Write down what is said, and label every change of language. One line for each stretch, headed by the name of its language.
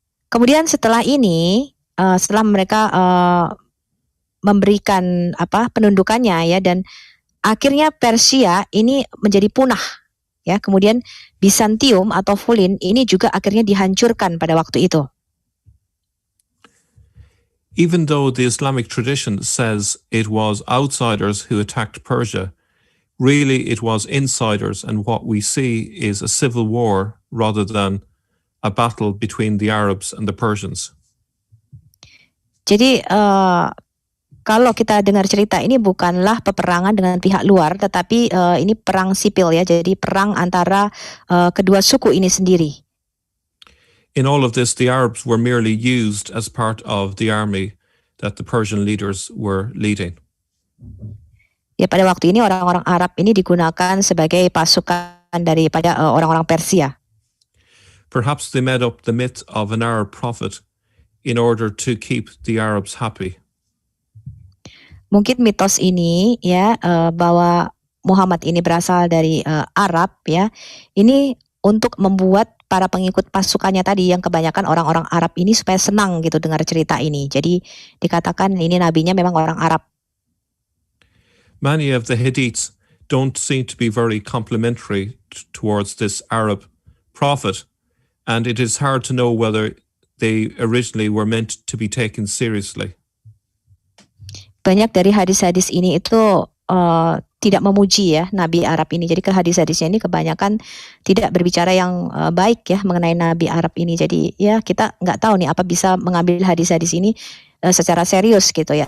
Indonesian: Kemudian setelah ini setelah mereka memberikan penundukannya ya, dan akhirnya Persia ini menjadi punah ya. Kemudian Bizantium atau Fulin ini juga akhirnya dihancurkan pada waktu itu.
English: Even though the Islamic tradition says it was outsiders who attacked Persia, really it was insiders, and what we see is a civil war rather than a battle between the Arabs and the Persians.
Indonesian: Jadi kalau kita dengar cerita ini bukanlah peperangan dengan pihak luar, tetapi ini perang sipil ya, jadi perang antara kedua suku ini sendiri.
English: In all of this, the Arabs were merely used as part of the army that the Persian leaders were leading.
Indonesian: Ya, pada waktu ini orang-orang Arab ini digunakan sebagai pasukan daripada orang-orang Persia.
English: Perhaps they made up the myth of an Arab prophet in order to keep the Arabs happy.
Indonesian: Mungkin mitos ini ya, bahwa Muhammad ini berasal dari Arab ya, ini untuk membuat para pengikut pasukannya tadi yang kebanyakan orang-orang Arab ini supaya senang gitu dengar cerita ini. Jadi dikatakan ini nabinya memang orang Arab.
English: Many of the Hadiths don't seem to be very complimentary towards this Arab prophet, and it is hard to know whether they originally were meant to be taken seriously.
Indonesian: Banyak dari hadis-hadis ini itu tidak memuji ya Nabi Arab ini. Jadi ke hadis-hadisnya ini kebanyakan tidak berbicara yang baik ya mengenai Nabi Arab ini. Jadi ya kita nggak tahu nih apa bisa mengambil hadis-hadis ini secara serius gitu ya.